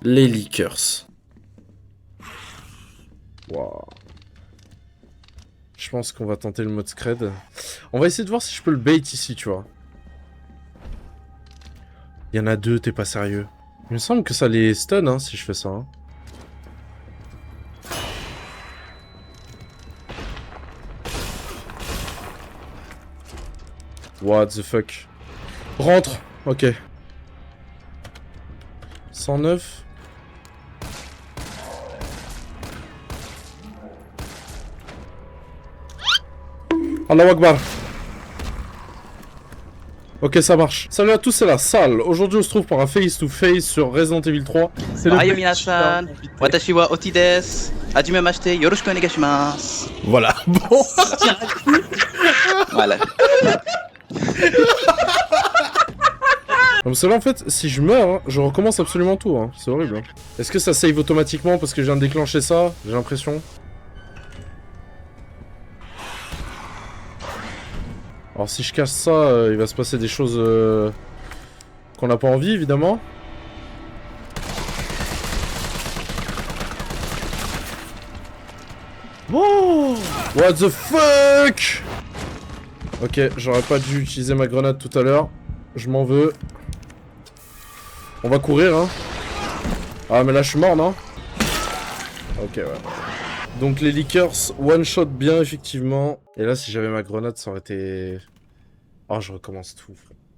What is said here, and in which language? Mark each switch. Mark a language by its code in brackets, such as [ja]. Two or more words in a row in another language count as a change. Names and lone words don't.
[fr] Les leakers. Waouh. Je pense qu'on va tenter le mode scred. On va essayer de voir si je peux le bait ici, tu vois. Il y en a deux, t'es pas sérieux. Il me semble que ça les stun, hein, si je fais ça. Hein. [en] What the fuck. [fr] Rentre. Ok. 109. [ar] الله أكبر. [fr] Ok, ça marche. Salut à tous, c'est la salle. Aujourd'hui, on se trouve pour un [en] face-to-face [fr] sur Resident Evil 3. C'est [ja] Ayo 皆さん、私は Oti です。はじめまして、よろしくお願いします. [fr] Voilà. Bon. Voilà. Parce que là, en fait, si je meurs, hein, je recommence absolument tout. Hein. C'est horrible. Hein. Est-ce que ça save automatiquement parce que je viens de déclencher ça? J'ai l'impression. Alors si je casse ça, il va se passer des choses qu'on n'a pas envie, évidemment. [en] Oh, what the fuck? [fr] Ok, j'aurais pas dû utiliser ma grenade tout à l'heure. Je m'en veux. On va courir, hein. Ah, mais là, je suis mort, non? Ok, ouais. Donc les leakers one-shot bien, effectivement. Et là, si j'avais ma grenade, ça aurait été... Oh, je recommence tout, frère.